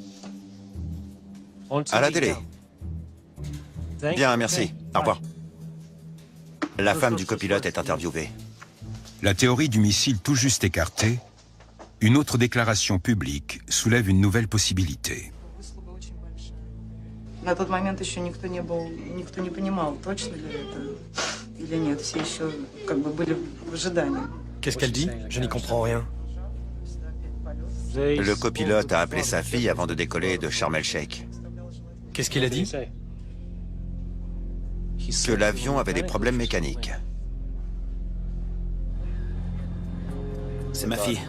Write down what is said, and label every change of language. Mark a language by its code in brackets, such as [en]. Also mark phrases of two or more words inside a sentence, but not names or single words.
[fr] À la télé. Bien, merci. Au revoir. La femme du copilote est interviewée. La théorie du missile tout juste écartée, une autre déclaration publique soulève une nouvelle possibilité. [ru] На тот момент еще никто не понимал, точно ли это или нет. Все еще были в ожидании. [fr] Qu'est-ce qu'elle dit? Je n'y comprends rien. Le copilote a appelé sa fille avant de décoller de Sharm el-Sheikh. Qu'est-ce qu'il a dit? Que l'avion avait des problèmes mécaniques. C'est ma fille.